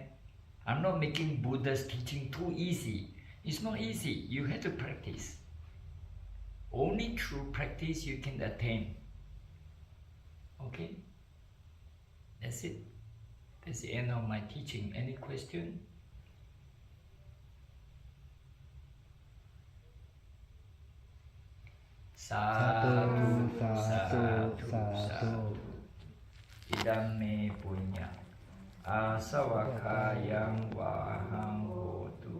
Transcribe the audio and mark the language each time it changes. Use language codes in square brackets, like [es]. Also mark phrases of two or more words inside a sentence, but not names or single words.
[en] I'm not making Buddha's teaching too easy. It's not easy. You have to practice. Only through practice you can attain. Okay? That's it. That's the end of my teaching. Any question? [pi] Sadhu, sadhu, sadhu. Idam me punya. Asawakayang wahang hotu.